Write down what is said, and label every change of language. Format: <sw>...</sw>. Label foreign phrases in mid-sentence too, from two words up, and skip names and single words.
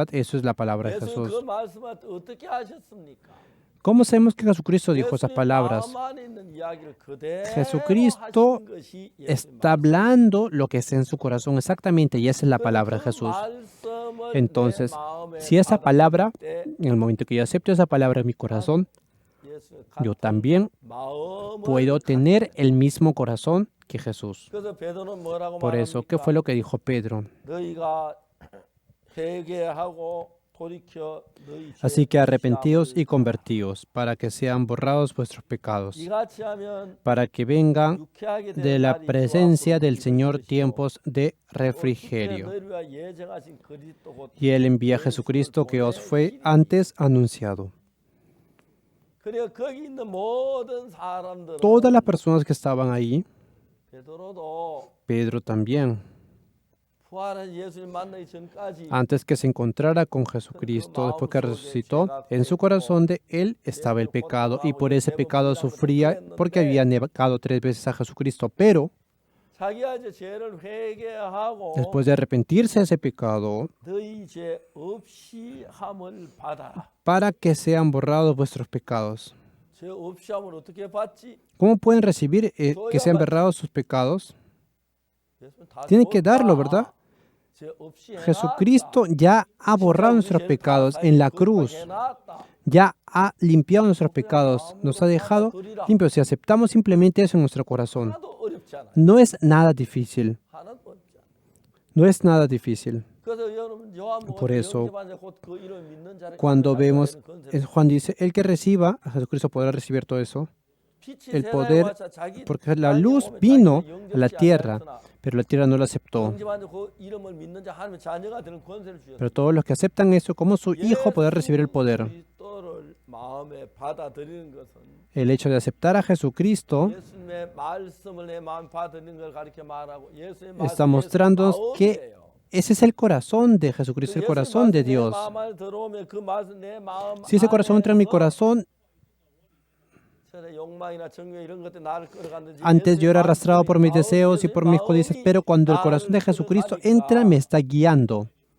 <es>Eso es la palabra de Jesús. ¿Cómo sabemos que Jesucristo dijo esas palabras? Jesucristo está hablando lo que está en su corazón exactamente y esa es la palabra de Jesús. Entonces, si esa palabra, en el momento que yo acepto esa palabra en mi corazón,</es> <ko>예수의</ko> <es>yo</es> <ko>같은</ko> <es>también</es> <ko>마음을</ko> <es>puedo tener el mismo corazón que Jesús.</es> <ko>그래서 베드로는 뭐라고</ko> <es>Por eso, ¿qué</es> <ko>말합니까?</ko> <es>fue lo que dijo Pedro?</es> <ko>너희가 회개하고 돌이켜 너희</ko> <es>Así que arrepentíos y</es> <ko>죄</ko> <es>convertíos para que sean borrados vuestros pecados,</es> <ko>이같이 하면</ko> <es>para que vengan</es> <ko>유쾌하게</ko> <es>de</es> <ko>되는</ko> <es>la</es> <ko>날이</ko> <es>presencia del</es> <ko>주와</ko> <es>Señor</es> <ko>것이요.</ko> <es>tiempos de</es> <ko>또</ko> <es>refrigerio.</es> <ko>너희를 위하여 예정하신 그리스도 곧</ko> <es>Y Él envía a</es> <ko>예수를</ko> <es>Jesucristo que os fue</es> <ko>보내시리니.</ko> <es>antes anunciado.</es> <ko>그래 거기 있는 모든 사람들은</ko> <es>Todas las personas que estaban ahí,</es> <ko>베드로도</ko> <es>Pedro también,</es> <ko>부활한 예수님 만나기 전까지</ko> <es>antes que se encontrara con Jesucristo, después que resucitó, en su corazón de Él estaba el pecado y por ese pecado sufría porque había negado 3 veces a Jesucristo. Pero</es> <ko>자기가 이제 죄를 회개하고</ko> <es>después de arrepentirse de ese pecado,</es> <ko>너희 죄 없이 함을 받아라.</ko> <es>para que sean borrados vuestros pecados.</es> <ko>죄 없이 함을 어떻게 받지?</ko> <es>¿Cómo pueden recibir que sean borrados sus pecados?</es> <ko>예수는 다</ko> <es>Tienen que</es> <ko>줬다.</ko> <es>darlo, ¿verdad?</es> <ko>죄 없이 해놨다.</ko> <es>Jesucristo ya ha borrado nuestros pecados en la cruz,</es> <ko>해놨다.</ko> <es>ya ha limpiado nuestros pecados, nos ha dejado limpios. Si aceptamos simplemente eso en nuestro corazón,</es> <ko>하나도 어렵지 않아요.</ko> <es>no es nada difícil,</es> <ko>하나도 어렵지 않아요.</ko> <es>no es nada difícil.</es> <ko>그래서 여러분 요한복음</ko> <es>Por eso,</es> <ko>영접한 자 곧 그 이름을 믿는 자를</ko> <es>Cuando</es> <ko>가진</ko> <es>vemos,</es> <ko>자가 되는 권세를</ko> <es>Juan dice, el que reciba a Jesucristo podrá recibir todo eso,</es> <ko>빛이</ko> <es>el</es> <ko>세상에</ko> <es>poder,</es> <ko>와서 자기</ko> <es>porque la</es> <ko>자기</ko> <es>luz</es> <ko>몸에</ko> <es>vino</es> <ko>자기를</ko> <es>a la</es> <ko>영접지</ko> <es>tierra,</es> <ko>않았으나</ko> <es>pero la tierra no lo aceptó.</es> <ko>영접한 자 그 이름을 믿는 자 하나님의 자녀가 되는 권세를 주셨어요.</ko> <es>Pero todos los que aceptan eso como su hijo podrán recibir el poder.</es> <ko>그리스도를 마음에 받아들이는 것은</ko> <es>El hecho de aceptar a Jesucristo</es> <ko>예수님의 말씀을 내 마음에 받아들이는 걸 가르쳐 말하고 예수의</ko> <es>está</es> <ko>말씀이</ko> <es>mostrándonos</es> <ko>예수의</ko> <es>que</es> <ko>마음이에요.</ko> <es>ese es el corazón de Jesucristo, el corazón de Dios. Si ese corazón entra en mi corazón, antes yo era arrastrado por mis deseos y por mis codicias, pero cuando el corazón de Jesucristo entra, me está guiando.</es>